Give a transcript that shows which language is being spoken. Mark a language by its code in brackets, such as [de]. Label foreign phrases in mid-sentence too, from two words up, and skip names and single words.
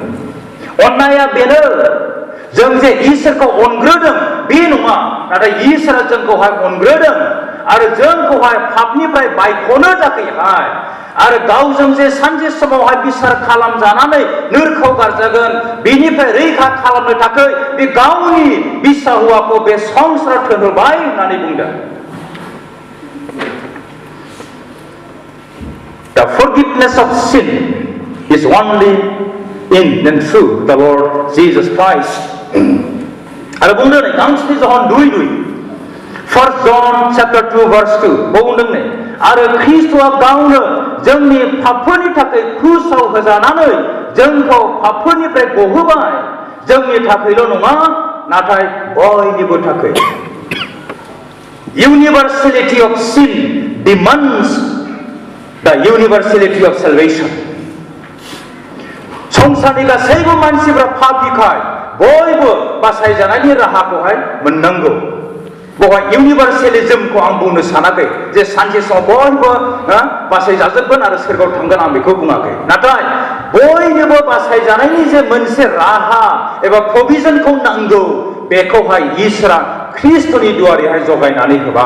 [brx] अननाया बेनो, जों जे इसोरखौ अनग्रोदों बे नङा, नाथाय इसोरा जोंखौहाय अनग्रोदों आरो जोंखौहाय पापनिफ्राय बायख'नो थाखायहाय आरो गावजों जे सानसे समावहाय बिसार खालामजानानै नोरखाव गारजागोन बेनिफ्राय रैखा खालामनो थाखाय बे गावनि बिसा हौवाखौ बे संसाराव थिनहरबाय होननानै बुंदों। [en] The forgiveness of sin is only in and through the Lord Jesus Christ. [brx] आरो बुंदों नै गांसेनि जहन 2:2 [en] 1 John chapter 2 verse 2 [brx] बुंदों नै आरो ख्रिस्टआ गावनो जोंनि पापफोरनि थाखाय क्रुसाव होजानानै जोंखौ पापफोरनिफ्राय गहोबाय, जोंनि थाखायल' नङा नाथाय बयनिबो थाखाय। [en] Universality of sin demands the universality of salvation. [brx] संसारनि गासैबो मानसिफ्रा पापिखाय बयबो बासायजानायनि राहाखौहाय मोननांगौ। बेवहाय इउनिभार्सेलिजमखौ आं बुंनो सानाखै जे सानसे समाव बयबो बासायजाजोबगोन आरो सोरगोआव थांगोन, आं बेखौ बुङाखै। नाथाय बयनोबो बासायजानायनि जे मोनसे राहा एबा प्रभिजनखौ नांगौ, बेखौहाय इसोरा ख्रिस्टनि दुआरैहाय जगायनानै होबाय।